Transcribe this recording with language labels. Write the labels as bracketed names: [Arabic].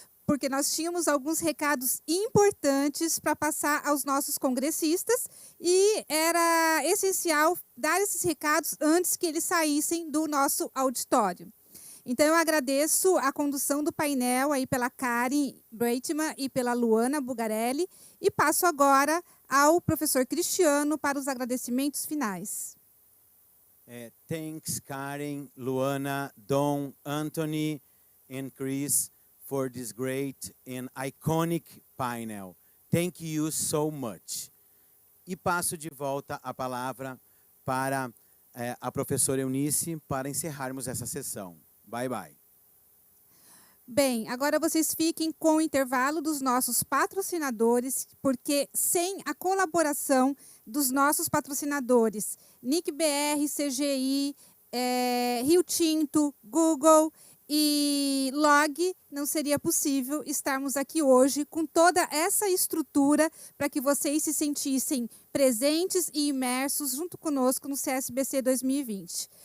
[Portuguese] Porque nós tínhamos alguns recados importantes para passar aos nossos congressistas e era essencial dar esses recados antes que eles saíssem do nosso auditório. Então, eu agradeço a condução do painel aí pela Karen Breitman e pela Luana Bugarelli e passo agora ao professor Cristiano para os agradecimentos finais. [English] Thanks, Karen, Luana, Don, Anthony, and Chris for this great and iconic panel. Thank you so much. [Portuguese] E passo de volta a palavra para a professora Eunice para encerrarmos essa sessão. [English] Bye, bye. [Portuguese] Bem, agora vocês fiquem com o intervalo dos nossos patrocinadores, porque sem a colaboração dos nossos patrocinadores, NIC-BR, CGI, Rio Tinto, Google e Log, não seria possível estarmos aqui hoje com toda essa estrutura para que vocês se sentissem presentes e imersos junto conosco no CSBC 2020.